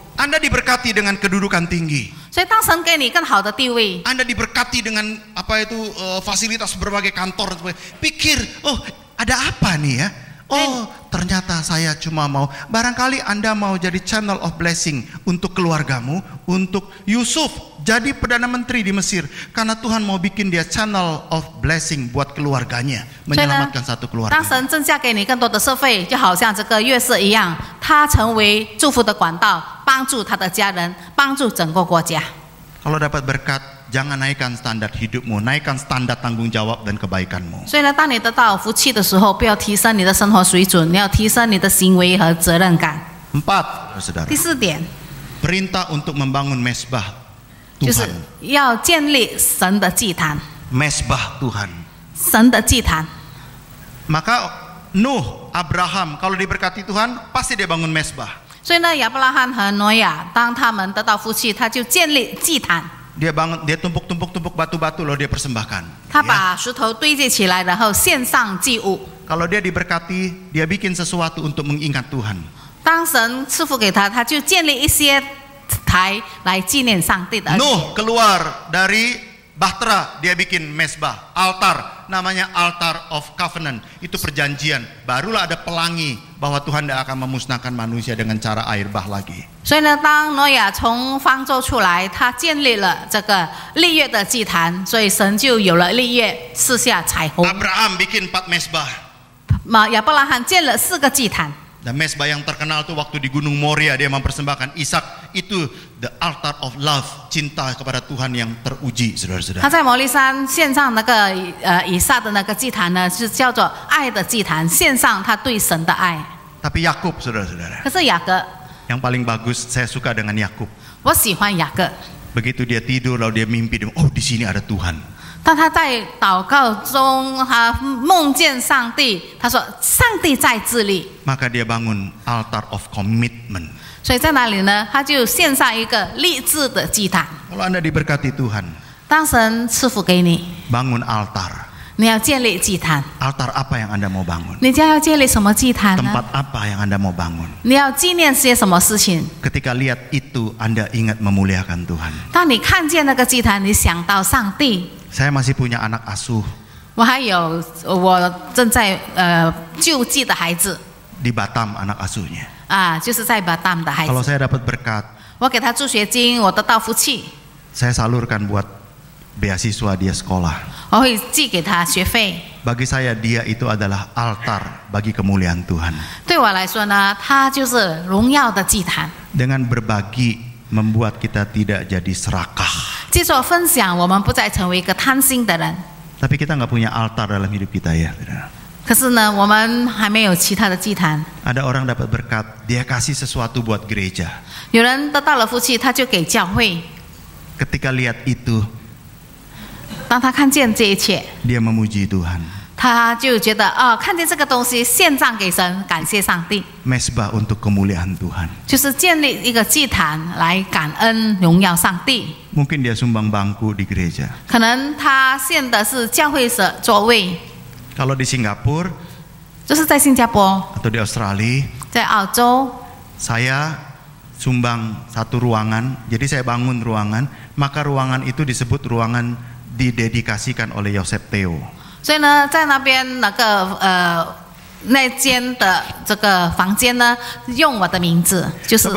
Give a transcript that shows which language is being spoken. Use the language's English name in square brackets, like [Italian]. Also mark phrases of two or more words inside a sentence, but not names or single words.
[Indonesian] Anda diberkati dengan kedudukan tinggi. [Chinese] 所以当神给你更好的地位， [Indonesian] Anda diberkati dengan apa itu fasilitas berbagai kantor. Pikir, oh ada apa nih ya? Oh ternyata saya cuma mau. Barangkali Anda mau jadi [English] channel of blessing [Indonesian] untuk keluargamu, untuk Yusuf jadi perdana menteri di Mesir, karena Tuhan mau bikin dia [English] channel of blessing [Indonesian] buat keluarganya, menyelamatkan satu [Chinese] 当 [Indonesian] keluarga. [Chinese] 神增加给你更多的社会，就好像这个约瑟一样，他成为祝福的管道，帮助他的家人，帮助整个国家。 [Indonesian] Kalau dapat berkat, jangan naikkan standar hidupmu, naikkan standar tanggung jawab dan kebaikanmu. [Chinese] 所以呢，当你得到福气的时候，不要提升你的生活水准，你要提升你的行为和责任感。 [Indonesian] 4, saudara. [Chinese] 第4点 [Indonesian] Perintah untuk membangun mesbah [Chinese] 就是 [Indonesian] Tuhan. [Chinese] 要建立神的祭坛， [Indonesian] Mesbah Tuhan. [Chinese] 神的祭坛。 [Indonesian] Maka Nuh, Abraham kalau diberkati Tuhan pasti dia bangun mesbah. [Chinese] 所以呢，亚伯拉罕和挪亚，当他们得到福气，他就建立祭坛， [Indonesian] Dia bangun, dia tumpuk batu-batu loh dia persembahkan. [Chinese] 他 [Indonesian] Ya. [Chinese] 把石头堆积起来，然后献上祭物。 [Indonesian] Kalau dia diberkati, dia bikin sesuatu untuk mengingat Tuhan. [Chinese] 当神赐福给他，他就建立一些台来纪念上帝的恩典。 [Indonesian] Nuh keluar dari Bahtera, dia bikin mesbah, altar, namanya [English] altar of covenant. [Indonesian] Itu perjanjian. Barulah ada pelangi bahwa Tuhan tidak akan memusnahkan manusia dengan cara air bah lagi. [Chinese] 所以呢，当挪亚从方舟出来，他建立了这个立约的祭坛，所以神就有了立约，赐下彩虹。 [Indonesian] Abraham bikin 4 mesbah. [Chinese] 亚伯拉罕建了4个祭坛。 [Indonesian] Dan mesbah yang terkenal tuh waktu di Gunung Moria dia mempersembahkan Ishak, itu [English] the altar of love, [Indonesian] cinta kepada Tuhan yang teruji, [Chinese] 他 [Indonesian] saudara-saudara. [Chinese] 在摩利山献上那个以撒的那个祭坛呢，是叫做爱的祭坛，献上他对神的爱。 [Indonesian] Tapi Yakub, saudara-saudara, [Chinese] 可是雅各， [Indonesian] yang paling bagus saya suka dengan Yakub. [Chinese] 我喜欢雅各。 [Indonesian] Begitu dia tidur lalu dia mimpi, oh di sini ada Tuhan. [Chinese] 当他在祷告中，他梦见上帝，他说：“上帝在这里。” [Indonesian] Maka dia bangun [English] altar of commitment. [Chinese] 所以在哪里呢？他就献上一个立志的祭坛。 [Indonesian] Kalau Anda diberkati Tuhan, [Chinese] 当神赐福给你， [Indonesian] bangun altar. [Chinese] 你要建立祭坛。 [Indonesian] Altar apa yang Anda mau bangun? [Chinese] 你将要建立什么祭坛呢？ [Indonesian] Tempat apa yang Anda mau bangun? [Chinese] 你要纪念些什么事情？ [Indonesian] Ketika lihat itu, Anda ingat memuliakan Tuhan. [Chinese] 当你看见那个祭坛，你想到上帝。 [Indonesian] Saya masih punya anak asuh [Chinese] 我还有我正在救济的孩子 [Indonesian] di Batam, anak asuhnya. [Chinese] 啊，就是在巴淡的孩 [Indonesian] Kalau [Chinese] 子。 [Indonesian] saya dapat berkat, [Chinese] 我给他助学金，我得到福气， [Indonesian] saya salurkan buat beasiswa dia sekolah. [Chinese] 我会寄给他学费。 [Indonesian] Bagi saya dia itu adalah altar bagi kemuliaan Tuhan. [Chinese] 对我来说呢，他就是荣耀的祭坛。 [Indonesian] Dengan berbagi membuat kita tidak jadi serakah. [Chinese] 接受分享，我们不再成为一个贪心的人。 [Indonesian] Tapi kita nggak punya altar dalam hidup kita ya. [Chinese] 可是呢，我们还没有其他的祭坛。 [Indonesian] Ada orang dapat berkat, dia kasih sesuatu buat gereja. [Chinese] 有人得到了福气，他就给教会。 [Indonesian] Ketika lihat itu, [Chinese] 当他看见这一切， [Indonesian] dia memuji Tuhan. [Chinese] 他就觉得看见这个东西献上给神，感谢上帝， [Indonesian] Mesbah untuk kemuliaan Tuhan. [Chinese] 就是建立一个祭坛来感恩荣耀上帝。 [Indonesian] Mungkin dia sumbang bangku di gereja. [Chinese] 可能他献的是教会的座位， [Indonesian] Kalau di Singapura [Chinese] 就是在新加坡、 [Indonesian] atau di Australia, [Chinese] 在澳洲， [Indonesian] saya sumbang satu ruangan. Jadi saya bangun ruangan, maka ruangan itu disebut ruangan didedikasikan oleh Yosef Theo. [Chinese] 所以呢，在那边那间的这个房间呢，用我的名字，就是我